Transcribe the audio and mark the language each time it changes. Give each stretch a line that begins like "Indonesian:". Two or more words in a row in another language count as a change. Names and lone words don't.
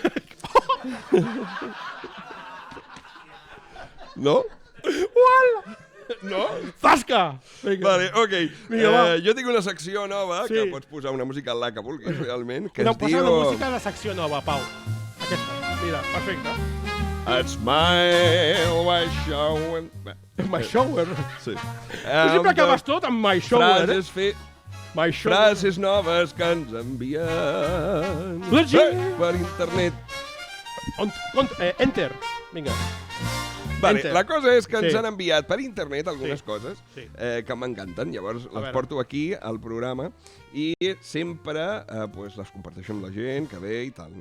Catalan: No? No? Zasca! Vale, ok. Jo tinc una secció nova que pots posar una música la que vulguis, realment. No, posa una música de secció nova, Pau. Aquesta. Mira, perfecte.
English: It's my shower. My shower?
Catalan: Sí. Tu sempre acabes tot amb
English: my shower,
Catalan: Frases noves que ens envien per internet. Enter. Vinga. Vale, la cosa és que ens han enviat per internet algunes coses que m'encanten. Llavors les porto aquí al programa i sempre les comparteixo amb la gent que ve i tal, no?